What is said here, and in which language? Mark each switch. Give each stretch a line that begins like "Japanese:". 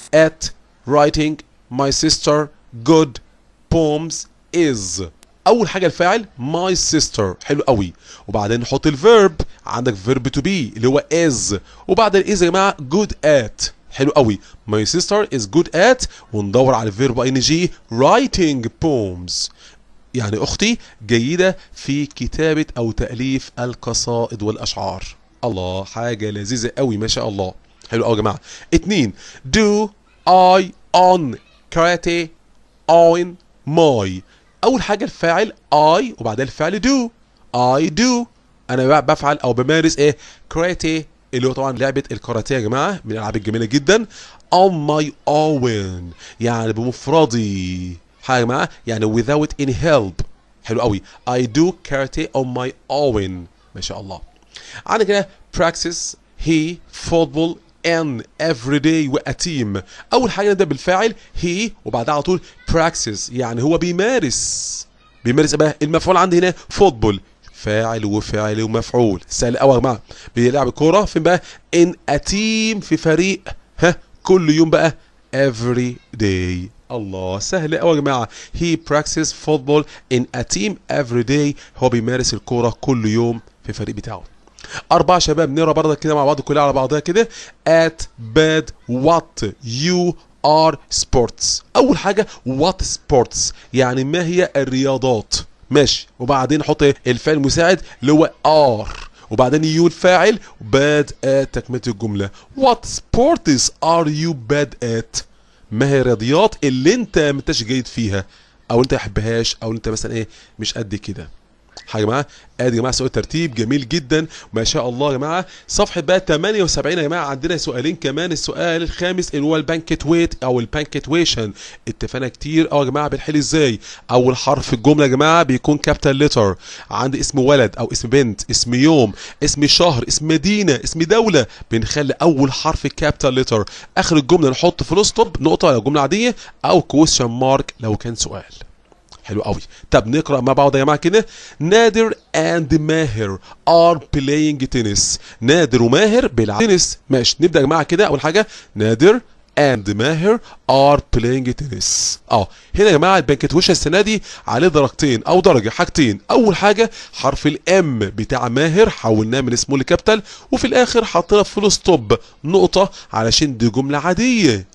English: at writing my sister good poems is.
Arabic: اول حاجه الفاعل
English: my sister،
Arabic: حلو قوي، وبعدين نحط الفيرب، عندك
English: verb to be
Arabic: اللي هو is، وبعد is يا جماعه good at، حلو قوي
English: my sister is good at،
Arabic: وندور على الفيرب ing
English: writing poems،
Arabic: يعني اختي جيده في كتابه او تاليف القصائد والاشعار. الله حاجه لذيذه قوي ما شاء الله، حلو قوي يا جماعه.
English: 2 do I on karate on my.
Arabic: اول حاجه الفاعل I وبعدها الفعل do.
English: I do،
Arabic: انا بفعل او بمارس ايه؟ كاراتيه اللي هو طبعا لعبه الكاراتيه يا جماعه، من الالعاب الجميله جدا.
English: on my own
Arabic: يعني بمفردي، حاجه يا جماعه يعني
English: without any help،
Arabic: حلو قوي.
English: I do karate on my own
Arabic: ما شاء الله. عندك كده
English: practice he football and every day و a team.
Arabic: اول حاجه نبدا بالفاعل he وبعدها على طول practice يعني هو بيمارس ايه بقى؟ المفعول عندي هنا فوتبول، فاعل وفاعل ومفعول، سهل قوي يا جماعه. بيلعب الكوره فين بقى؟
English: in a team
Arabic: في فريق، ها كل يوم بقى
English: every day.
Arabic: الله سهل قوي يا جماعه.
English: he practices football in a team every day،
Arabic: هو بيمارس الكوره كل يوم في الفريق بتاعه. 4 شباب نقرا برضه كده مع بعض كلها على بعضها كده.
English: at bad what you are sports.
Arabic: اول حاجه
English: what sports
Arabic: يعني ما هي الرياضات، ماشي، وبعدين نحط الفعل المساعد اللي هو are، وبعدين يو الفاعل
English: bad at
Arabic: تكمله الجمله.
English: what sports are you bad at؟
Arabic: ما هي الرياضيات اللي انت ما انتش جيد فيها او انت ما تحبهاش او انت مثلا ايه مش قد كده. حاجه يا جماعه ادي يا جماعه سؤال ترتيب جميل جدا ما شاء الله يا جماعه. صفحه بقى 78 يا جماعه عندنا سؤالين كمان. السؤال الخامس اللي هو البانكت ويت او البانكتويشن، اتفقنا كتير يا جماعه بنحل ازاي. اول حرف في الجمله يا جماعه بيكون كابيتال ليتر، عندي اسم ولد او اسم بنت، اسم يوم، اسم شهر، اسم مدينه، اسم دوله، بنخلي اول حرف كابيتال ليتر، اخر الجمله نحط فول ستوب نقطه لو جمله عاديه او كويشن مارك لو كان سؤال. حلو قوي. طب نقرا مع بعض يا جماعه كده.
English: Nader and Maher are playing tennis.
Arabic: نادر وماهر بيلعبوا تنس، ماشي. نبدا يا جماعه كده. اول حاجه
English: Nader and Maher are playing tennis.
Arabic: هنا يا جماعه البانكتويشن السنه دي عليه درجتين او درجه، حاجتين. اول حاجه حرف الام بتاع ماهر حولناه من سمول لكابيتال، وفي الاخر حطينا فول ستوب نقطه علشان دي جمله عاديه.